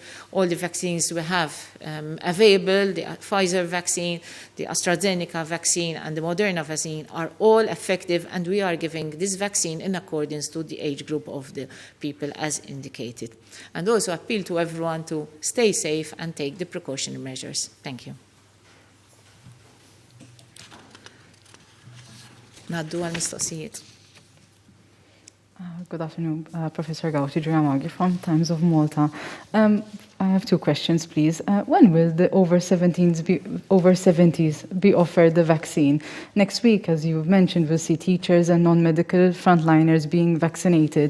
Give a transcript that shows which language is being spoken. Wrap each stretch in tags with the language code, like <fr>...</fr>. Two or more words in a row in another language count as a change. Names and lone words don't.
<en>All the vaccines we have available, the Pfizer vaccine, the AstraZeneca vaccine and the Moderna vaccine are all effective, and we are giving this vaccine in accordance to the age group of the people as indicated. And also appeal to everyone to stay safe and take the precautionary measures. Thank you.</en> <mt>Naddu għal-mistoqsijiet.</mt> <en>Good afternoon, Professor Gauti Giramaghi from Times of Malta. I have two questions, please. When will the over 70s be offered the vaccine? Next week, as you've mentioned, we'll see teachers and non-medical frontliners being vaccinated.</en>